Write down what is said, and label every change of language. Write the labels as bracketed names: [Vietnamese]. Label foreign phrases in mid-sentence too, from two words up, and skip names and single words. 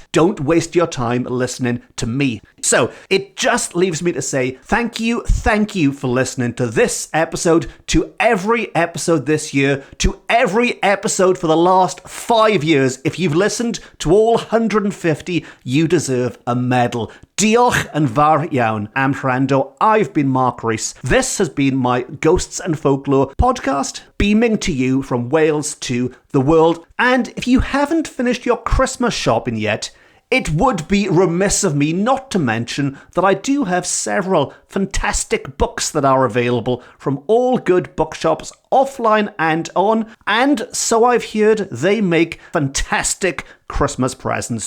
[English] Don't waste your time listening to me. So it just leaves me to say thank you for listening to this episode, to every episode this year, to every episode for the last 5 years. If you've listened to all 150, you deserve a medal. [Welsh] Diolch yn fawr iawn am wrando. [English] I've been Mark Rees. This has been my Ghosts and Folklore podcast, beaming to you from Wales to the world. And if you haven't finished your Christmas shopping yet, it would be remiss of me not to mention that I do have several fantastic books that are available from all good bookshops, offline and on, and so I've heard they make fantastic Christmas presents.